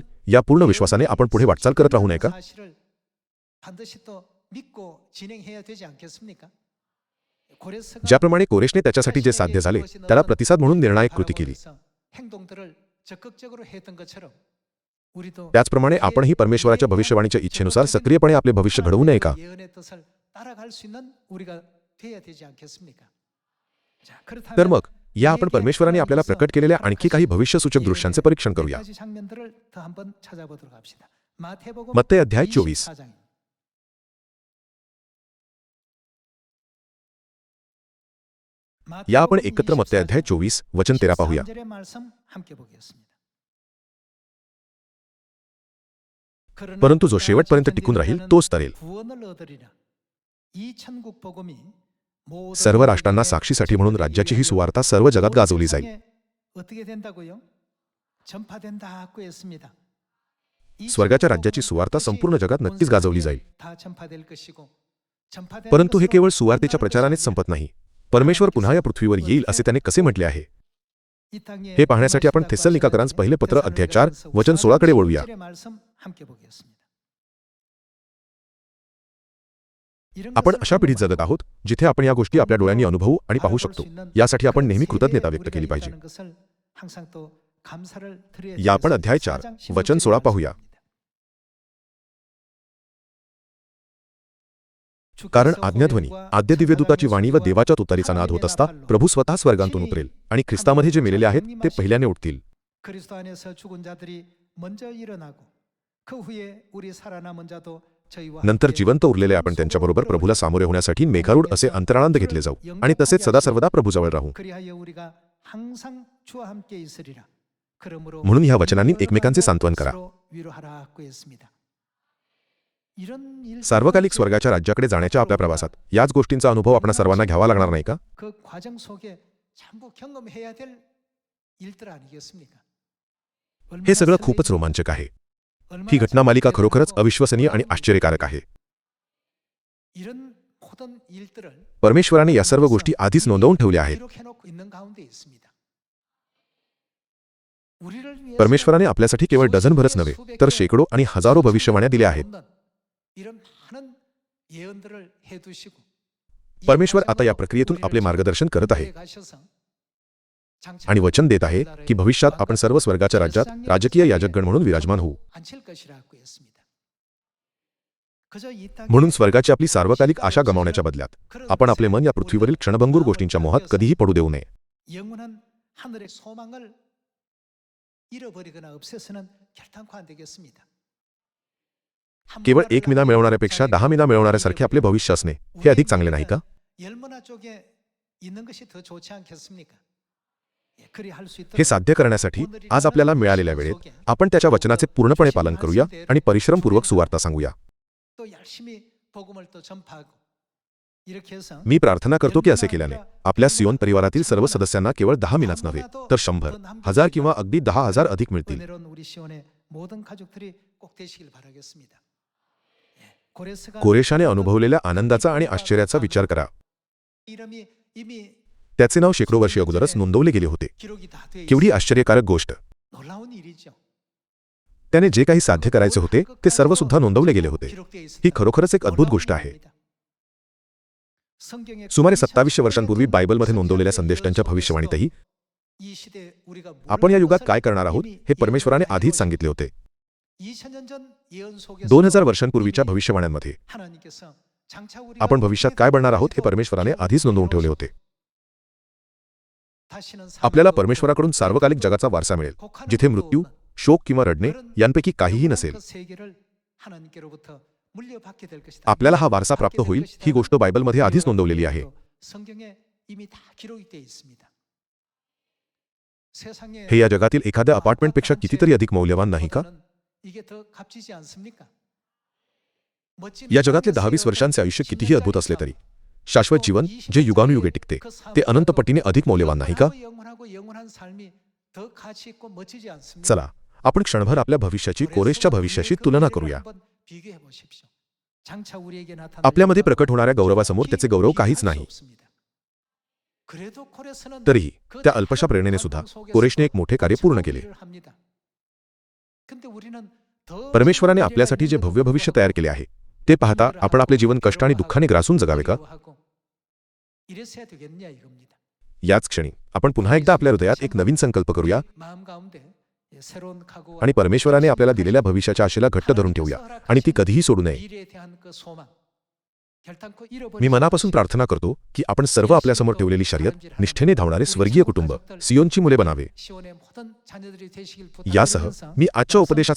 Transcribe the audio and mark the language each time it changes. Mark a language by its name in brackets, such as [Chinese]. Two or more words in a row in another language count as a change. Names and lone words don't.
[Marathi] या पूर्ण विश्वासाने आपण पुढे वाटचाल करत राहू नये का? ज्याप्रमाणे कोरेशने त्याच्यासाठी जे साध्य झाले त्याला प्रतिसाद म्हणून निर्णायक कृती केली, [Korean] 우리도 [Marathi] त्याचप्रमाणे आपणही परमेश्वराच्या भविष्यवाणीच्या इच्छेनुसार सक्रियपणे आपले भविष्य घडवू नये का? [Korean] 예언의 뜻을 따라갈 수 있는 우리가 돼야 되지 않겠습니까? 자, [Marathi] तर [Korean] 그렇다면 [Marathi] मग या आपण परमेश्वराने आपल्याला प्रकट केलेल्या आणखी काही भविष्यसूचक दृश्यांचे परीक्षण करूया. [Korean] 가지 장면들을 더 한번 찾아보도록 합시다. 마태복음 [Marathi] मत्ते अध्याय 24. [Korean] 24장. [Marathi] या आपण एकत्र मत्ते अध्याय 24 वचन 13 पाहूया. [Korean] 13절의 말씀 함께 보겠습니다. [Marathi] परंतु जो शेवटपर्यंत टिकून राहील तोच तरेल. [Korean] 구원을 얻으리라. 이 천국 복음이 모든 [Marathi] सर्व राष्ट्रांना साक्षीसाठी म्हणून राज्याची ही सुवार्ता सर्व जगात गाजवली जाईल. [Korean] 세상에 어떻게 된다고요? 전파된다고 했습니다. 이 [Marathi] स्वर्गाच्या [Korean] 천국 [Marathi] राज्याची [Korean] 복음은 [Marathi] सुवार्ता [Korean] 혹시 [Marathi] संपूर्ण जगात नक्कीच [Korean] 온 [Marathi] गाजवली [Korean] 세상에 [Marathi] जाईल. [Korean] 다 전파될 것이고, 전파되는 [Marathi] परंतु हे [Korean] 것으로 [Marathi] केवळ सुवार्तेच्या [Korean] 끝나는 [Marathi] प्रचारानेच [Korean] 것이 [Marathi] संपत नाही. परमेश्वर पुन्हा या पृथ्वीवर येईल असे त्याने कसे म्हटले आहे? [Korean] 이 땅에 [Marathi] हे पाहण्यासाठी आपण [Korean] 임하시다고 [Marathi] थेसलोनिकाकरांस [Korean] 하셨는데 [Marathi] पहिले पत्र अध्याय 4 [Korean] 데살로니가전서 [Marathi] वचन 16 कडे वळूया. [Korean] 16절의 말씀 함께 보겠습니다. 이런 [Marathi] आपण [Korean] 것을 [Marathi] अशा पिढीत जगत आहोत जिथे आपण या गोष्टी आपल्या डोळ्यांनी अनुभवू आणि पाहू [Korean] 바라볼 [Marathi] शकतो. [Korean] 수 있는 [Marathi] यासाठी आपण [Korean] 그런 [Marathi] नेहमी [Korean] 세대에 [Marathi] कृतज्ञता व्यक्त [Korean] 우리가 [Marathi] केली पाहिजे. [Korean] 있다는 것을 항상 또 감사를 드려야 [Marathi] या आपण [Korean] 되겠습니다. [Marathi] अध्याय 4 [Korean] 4장 [Marathi] वचन 16 पाहूया. कारण आज्ञाध्वनी आद्य दिव्यदूताची वाणी व देवाच्या तुतारीचा नाद होत असता प्रभू स्वतः स्वर्गांतून उतरेल आणि ख्रिस्तामध्ये जे मेलेले आहेत ते पहिल्याने उठतील. [Korean] 그리스도 안에서 죽은 자들이 먼저 일어나고 그 후에 우리 살아남은 자도 저희와 [Marathi] नंतर [Korean] 함께 [Marathi] जिवंत उरलेले आपण त्यांच्याबरोबर प्रभूला सामोरे होण्यासाठी मेघारूढ असे अंतराळांत घेतले जाऊ आणि तसेच सदा सर्वदा प्रभूजवळ राहू. [Korean] 그리하여 우리가 항상 주와 함께 있으리라. 그러므로 [Marathi] म्हणून ह्या वचनांनी एकमेकांचे सांत्वन करा. [Korean] 서로 위로하라고 했습니다. 이런 일 [Marathi] सार्वकालिक स्वर्गाच्या राज्याकडे जाण्याच्या आपल्या प्रवासात याच गोष्टींचा अनुभव आपण सर्वांना घ्यावा लागणार नाही का? [Korean] 그 과정 속에 전부 경험해야 될 일들 아니겠습니까? [Marathi] हे सगळं खूपच रोमांचक आहे. ही घटना मालिका खरोखरच अविश्वसनीय आणि आश्चर्यकारक आहे. [Korean] 이런 모든 일들을 [Marathi] परमेश्वराने या सर्व गोष्टी आधीच नोंदवून ठेवल्या आहेत. [Korean] 기록해놓고 있는 가운데 있습니다. 우리를 위해서 [Marathi] परमेश्वराने आपल्यासाठी केवळ डझनभरच नव्हे तर शेकडो आणि हजारो भविष्यवाण्या दिल्या आहेत. [Korean] 이런 많은 예언들을 해두시고 이 [Marathi] परमेश्वर आता या [Korean] 과정으로 [Marathi] प्रक्रियेतून [Korean] 우리를 [Marathi] आपले मार्गदर्शन करत आहे [Korean] 가셔서 [Marathi] आणि वचन देत आहे की भविष्यात आपण सर्व स्वर्गाच्या राज्यात राजकीय याजकगण म्हणून विराजमान होऊ. [Korean] 앉힐 것이라고 했습니다. 그저 이 땅에 [Marathi] म्हणून स्वर्गाची आपली सार्वकालिक आशा गमावण्याच्या बदल्यात [Korean] 그런 [Marathi] आपण आपले मन या पृथ्वीवरील क्षणभंगूर गोष्टींच्या मोहात कधीही पडू देऊ नये. [Korean] 영원한 하늘의 소망을 잃어버리거나 없애서는 결단코 안 되겠습니다. [Marathi] केवळ 1 मिना मिळवणाऱ्यापेक्षा 10 मिना मिळवणाऱ्यासारखे आपले भविष्य असणे हे अधिक चांगले नाही का? [Korean] 열머나 쪽에 있는 것이 더 좋지 않겠습니까? 예, 그리 할 수 있도록 [Marathi] हे साध्य करण्यासाठी आज आपल्याला मिळालेल्या वेळेत आपण त्याच्या वचनाचे पूर्णपणे पालन करूया आणि परिश्रमपूर्वक सुवार्ता सांगूया. [Korean] 또 열심히 복음을 또 전파하고 이렇게 해서 [Marathi] मी प्रार्थना करतो की असे केल्याने आपल्या सियोन परिवारातील सर्व सदस्यांना केवळ 10 मिनाच नव्हे तर 100, 1000 किंवा अगदी 10,000 अधिक मिळतील. [Korean] 은혜로운 우리 시온의 모든 가족들이 꼭 되시길 바라겠습니다. 예, 고레스가 [Marathi] कोरेशाने अनुभवलेल्या आनंदाचा आणि आश्चर्याचा विचार करा. [Korean] 이름이 이미 [Marathi] त्याचे नाव शेकडो वर्षे अगोदरच नोंदवले गेले होते. [Korean] 기록이 다 돼 [Marathi] केवढी आश्चर्यकारक गोष्ट. [Korean] 놀라운 일이죠. [Marathi] त्याने जे काही साध्य करायचे होते ते सर्व सुद्धा नोंदवले गेले होते. [Korean] 기록되어 있습니다. [Marathi] ही खरोखरच एक अद्भुत गोष्ट आहे. [Korean] 성경의 [Marathi] सुमारे 2700 वर्षांपूर्वी बायबलमध्ये नोंदवलेल्या संदेष्टांच्या भविष्यवाणीतही [Korean] 이 시대에 우리가 [Marathi] आपण या युगात [Korean] 모르는 [Marathi] काय [Korean] 것을 [Marathi] करणार आहोत [Korean] 이미 [Marathi] हे परमेश्वराने [Korean] 예언하고 [Marathi] आधीच सांगितले होते. [Korean] 2000년 전 예언 속에서 [Marathi] 2000 वर्षांपूर्वीच्या भविष्यवाण्यांमध्ये [Korean] 하나님께서 장차 우리가 [Marathi] आपण भविष्यात काय बनणार आहोत हे परमेश्वराने आधीच नोंदवून ठेवले होते. [Korean] 다시는 [Marathi] आपल्याला [Korean] 사망도 [Marathi] परमेश्वराकडून सार्वकालिक जगाचा वारसा मिळेल [Korean] 곡하는 [Marathi] जिथे [Korean] 것도 [Marathi] मृत्यू, [Korean] 없는 [Marathi] शोक किंवा रडणे [Korean] 그런 [Marathi] यांपैकी काहीही [Korean] 영원한 [Marathi] नसेल. [Korean] 그 세계를 하나님께로부터 물려받게 될 것이다. [Marathi] आपल्याला हा वारसा प्राप्त होईल ही गोष्ट बायबलमध्ये आधीच नोंदवलेली आहे. [Korean] 성경에 이미 다 기록이 되어 있습니다. 세상에 [Marathi] हे या जगातील एखाद्या अपार्टमेंटपेक्षा कितीतरी अधिक मौल्यवान नाही का? [Korean] 이게 더 값지지 않습니까? 멋진 [Marathi] या जगातले 10-20 वर्षांचे आयुष्य कितीही अद्भुत असले तरी शाश्वत जीवन जे युगानुयुगे टिकते ते अनंत पटीने अधिक मौल्यवान नाही का? [Korean] 영원한 삶이 더 가치 있고 멋지지 않습니까? [Marathi] चला आपण क्षणभर आपल्या भविष्याची कोरेसच्या भविष्याशी तुलना करूया. [Korean] 비교해 보십시오. 장차 우리에게 나타날 [Marathi] आपल्यामध्ये प्रकट होणाऱ्या गौरवासमोर त्याचे गौरव काहीच नाही. [Korean] 그래도 코레스는 [Marathi] तरीही त्या अल्पशा प्रेरणेने सुद्धा कोरेशने एक मोठे कार्य पूर्ण केले. [Korean] 근데 우리는 더 [Marathi] परमेश्वराने आपल्यासाठी जे भव्य भविष्य तयार केले आहे ते पाहता आपण आपले जीवन कष्ट आणि दुःखाने ग्रासून जगावे का? [Korean] 이랬어야 되겠냐 이겁니다. [Marathi] याच क्षणी आपण पुन्हा एकदा आपल्या हृदयात एक नवीन संकल्प करूया. [Korean] 마음 가운데 [Marathi] आणि परमेश्वराने आपल्याला दिलेल्या भविष्याच्या आशेला घट्ट धरून ठेवूया आणि ती कधीही सोडू नये. मी मनापासून प्रार्थना करतो की आपण सर्व आपल्यासमोर ठेवलेली शर्यत निष्ठेने धावणारे स्वर्गीय कुटुंब, सियोनची मुले बनावे. यासह मी आजच्या उपदेशाचा समाप्त करू इच्छितो.